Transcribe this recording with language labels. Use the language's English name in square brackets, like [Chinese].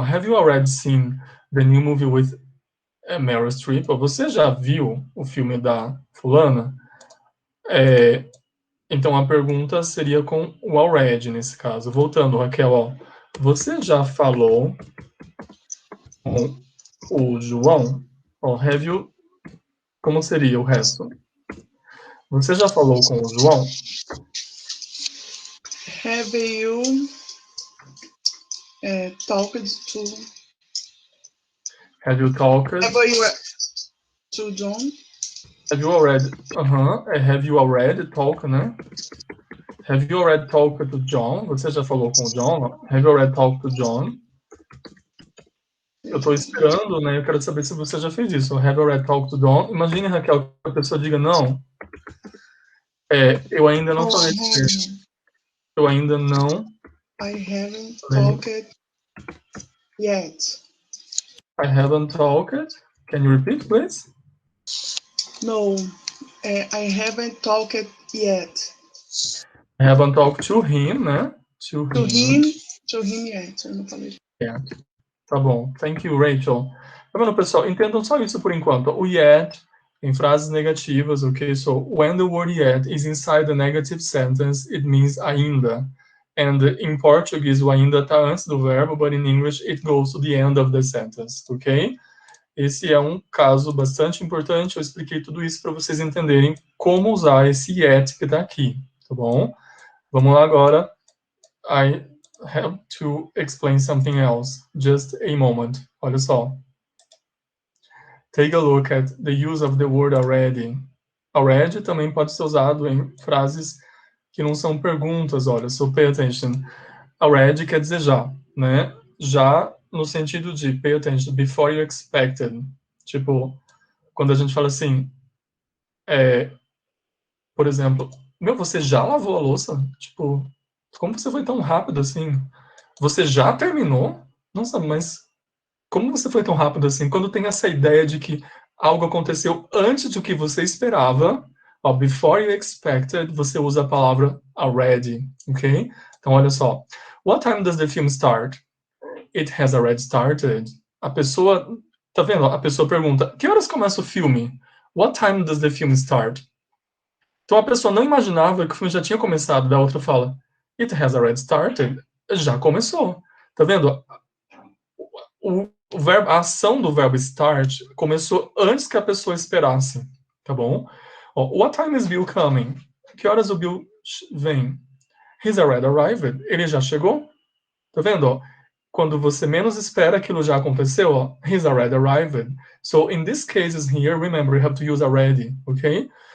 [English] Have you already seen the new movie with Meryl Streep? [Portuguese] Ou você já viu o filme da fulana? Então a pergunta seria com o already nesse caso. Voltando, Raquel, ó, você já falou com o João? Ó, [English] have you... [Portuguese] Como seria o resto? Você já falou com o João? [English] Have you talked to... Have you talked... to John? Have you already... Have you already talked, né? Have you already talked to John? [Portuguese] Você já falou com o John? [English] Have you already talked to John? [Portuguese] Eu tô esperando, né? Eu quero saber se você já fez isso. [English] Have you already talked to John? [Portuguese] Imagine, Raquel, que a pessoa diga não. Eu ainda não falei com ele. Eu ainda não... [English] I haven't talked yet. I haven't talked. Can you repeat, please? No, I haven't talked yet. I haven't talked to him, né? To him yet. [Portuguese] Eu não falei. Tá bom. [English] Thank you, Rachel. [Portuguese] Tá vendo, pessoal? Entendam só isso por enquanto. O yet em frases negativas, ok? [English] So, when the word yet is inside the negative sentence, it means ainda. And in Portuguese, [Portuguese] o ainda tá antes do verbo, [English] but in English, it goes to the end of the sentence, ok? [Portuguese] Esse é um caso bastante importante. Eu expliquei tudo isso para vocês entenderem como usar esse yet que tá aqui, tá bom? Vamos lá agora. [English] I have to explain something else. Just a moment. [Portuguese] Olha só. [English] Take a look at the use of the word already. [Portuguese] Already também pode ser usado em frases que não são perguntas, olha. [English] So pay attention. [Portuguese] Already quer dizer já, né? Já no sentido de [English] pay attention, before you expected. [Portuguese] Tipo, quando a gente fala assim, por exemplo, você já lavou a louça? Tipo, como você foi tão rápido assim? Você já terminou? Nossa, mas como você foi tão rápido assim? Quando tem essa ideia de que algo aconteceu antes do que você esperava, ó, [English] before you expected, [Portuguese] você usa a palavra already, ok? Então, olha só. [English] What time does the film start? It has already started. [Portuguese] A pessoa, tá vendo? A pessoa pergunta, que horas começa o filme? [English] What time does the film start? [Portuguese] Então, a pessoa não imaginava que o filme já tinha começado. Da outra fala, [English] it has already started. [Portuguese] Já começou. Tá vendo? A ação do verbo start começou antes que a pessoa esperasse, tá bom? [English] What time is Bill coming? [Portuguese] Que horas o Bill vem? [English] He's already arrived. [Portuguese] Ele já chegou? Tá vendo? Quando você menos espera, aquilo já aconteceu. [English] He's already arrived. So in these cases here, remember, you have to use already, okay?